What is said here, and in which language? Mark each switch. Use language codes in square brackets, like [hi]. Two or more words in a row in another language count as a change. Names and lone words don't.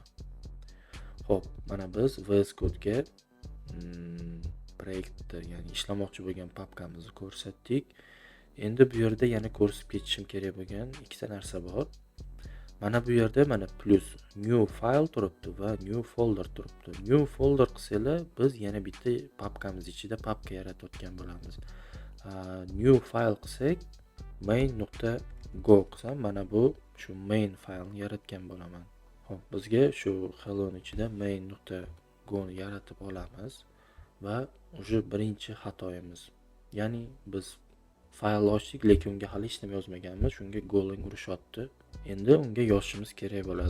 [uz] Xo'p, mana biz VS Code'ga proyektda, ya'ni ishlamoqchi bo'lgan papkamizni ko'rsatdik. Endi bu yerda yana ko'rsatib ketishim kerak bo'lgan ikkita narsa bor. Mana bu yerda mana plus [en] new file [uz] turibdi va [en] new folder [uz] turibdi. [en] New folder [uz] qilsanglar biz yana bitta papkamiz ichida papka yaratayotgan bo'lamiz. [en] New file [uz] qilsak main.go qilsam mana bu shu main faylni yaratgan bo'laman. Xo'p, bizga shu hello ichida main.go ni yaratib olamiz. va уже birinchi xatoyimiz. Ya'ni biz fayl ochdik, lekin unga hali hech nima yozmaganmiz. Shunga Golang urushyapti. Endi unga yozishimiz kerak bo'ladi.